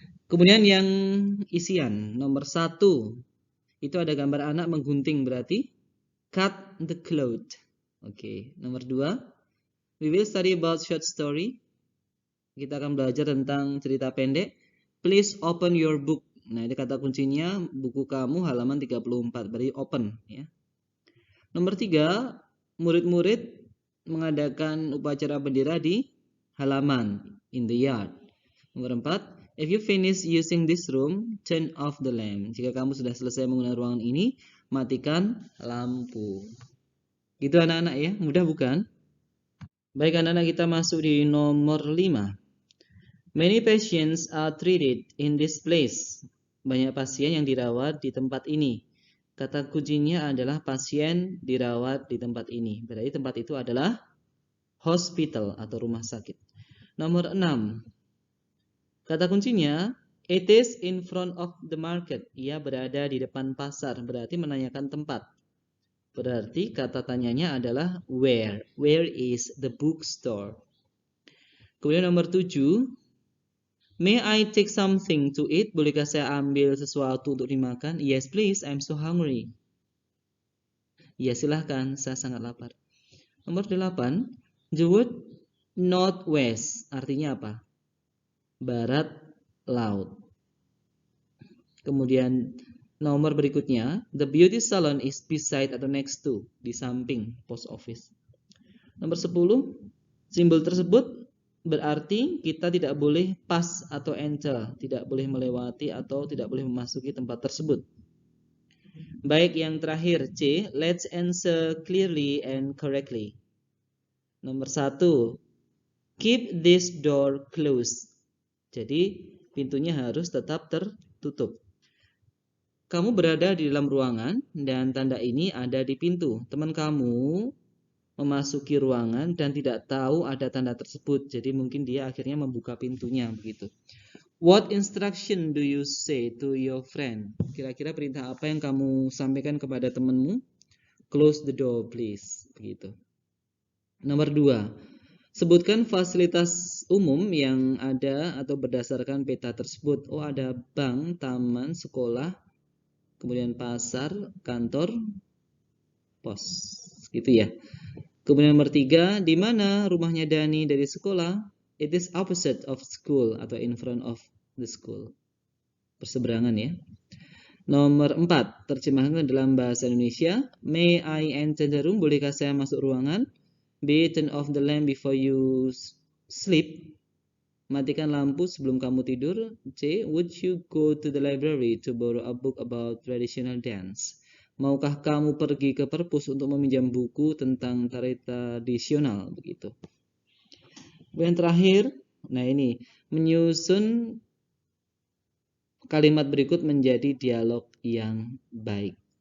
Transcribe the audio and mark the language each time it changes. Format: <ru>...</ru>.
<id>Kemudian yang isian nomor 1 itu ada gambar anak menggunting, berarti</id> <en>cut the cloth.</en> <id>Oke. Nomor 2,</id> <en>we will study about short story.</en> <id>Kita akan belajar tentang cerita pendek.</id> <en>Please open your book.</en> <id>Nah, ini kata kuncinya buku kamu halaman 34, berarti open ya. Nomor 3, murid-murid mengadakan upacara bendera di halaman,</id> <en>in the yard.</en> <id>Nomor 4,</id> <en>if you finish using this room, turn off the lamp.</en> <id>Jika kamu sudah selesai menggunakan ruangan ini, matikan lampu. Gitu anak-anak ya, mudah bukan? Baik anak-anak, kita masuk di nomor 5.</id> <en>Many patients are treated in this place.</en> <id>Banyak pasien yang dirawat di tempat ini. Kata kuncinya adalah pasien dirawat di tempat ini. Berarti tempat itu adalah hospital atau rumah sakit. Nomor 6. Kata kuncinya,</id> <en>it is in front of the market.</en> <id>Ia berada di depan pasar, berarti menanyakan tempat. Berarti kata tanyanya adalah where.</id> <en>Where is the bookstore?</en> <id>Kemudian nomor 7.</id> <en>May I take something to eat?</en> <id>Bolehkah saya ambil sesuatu untuk dimakan?</id> <en>Yes, please. I'm so hungry.</en> <id>Ya, silahkan. Saya sangat lapar. Nomor 8.</id> <en>The word northwest</en> <id>artinya apa? Barat laut. Kemudian nomor berikutnya,</id> <en>the beauty salon is beside</en> <id>atau</id> <en>next to,</en> <id>di samping post office. Nomor 10, simbol tersebut berarti kita tidak boleh pass atau enter, tidak boleh melewati atau tidak boleh memasuki tempat tersebut. Baik, yang terakhir C,</id> <en>let's answer clearly and correctly.</en> <id>Nomor 1,</id> <en>keep this door closed.</en> <id>Jadi pintunya harus tetap tertutup. Kamu berada di dalam ruangan dan tanda ini ada di pintu. Teman kamu memasuki ruangan dan tidak tahu ada tanda tersebut. Jadi mungkin dia akhirnya membuka pintunya begitu.</id> <en>What instruction do you say to your friend?</en> <id>Kira-kira perintah apa yang kamu sampaikan kepada temanmu?</id> <en>Close the door, please.</en> <id>Begitu. Nomor 2. Sebutkan fasilitas umum yang ada atau berdasarkan peta tersebut. Oh, ada bank, taman, sekolah, kemudian pasar, kantor, pos. Gitu ya. Kemudian nomor 3, di mana rumahnya Dani dari sekolah?</id> <en>It is opposite of school atau in front of the school.</en> <id>Perseberangan ya. Nomor 4, terjemahkan dalam bahasa Indonesia.</id> <en>May I enter the room?</en> <id>Bolehkah saya masuk ruangan?</id> <en>B, turn off the lamp before you sleep.</en> <id>Matikan lampu sebelum kamu tidur.</id> <en>C, would you go to the library to borrow a book about traditional dance?</en> <id>Maukah kamu pergi ke perpus untuk meminjam buku tentang tari tradisional? Begitu. Yang terakhir, nah ini, menyusun kalimat berikut menjadi dialog yang baik.</id>